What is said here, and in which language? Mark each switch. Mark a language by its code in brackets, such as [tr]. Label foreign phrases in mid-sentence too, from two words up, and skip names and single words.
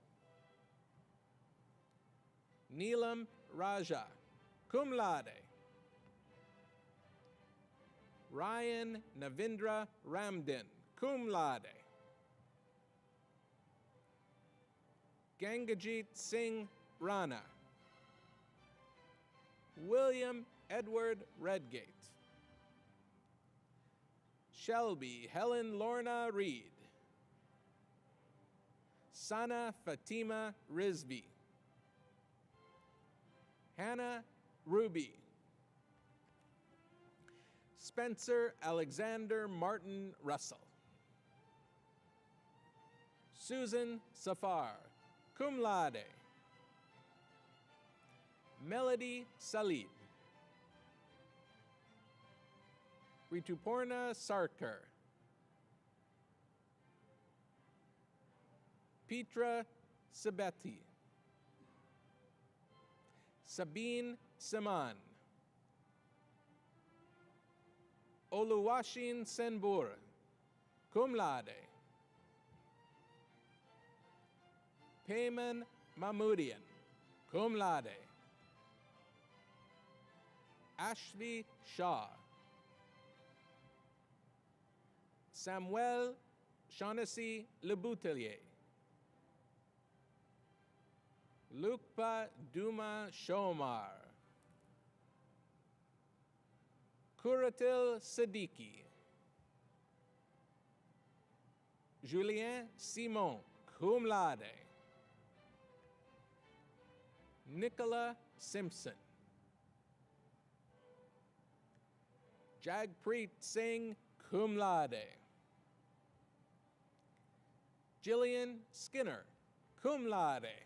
[en] Neelam Raja, [la] cum laude. [en] Ryan Navindra Ramdin, [la] cum laude. [en] Gangajit Singh Rana. William Edward Redgate. Shelby Helen Lorna Reed. Sana Fatima Rizvi. Hannah Ruby. Spencer Alexander Martin Russell. Susan Safar, [la] cum laude. [en] Melody Salid. Rituporna Sarkar. Petra Sabeti. Sabine Saman. Oluwashin Senbur, [la] cum laude. [en] Payman Mahmudian, [la] cum laude. [en] Ashvi Shah. Samuel Shaughnessy Leboutillier. Lukpa Duma Shomar. Kuratil Siddiqui. Julien Simon, [la] cum laude. [en] Nicola Simpson. Jagpreet Singh, [la] cum laude. [en] Jillian Skinner, [la] cum laude.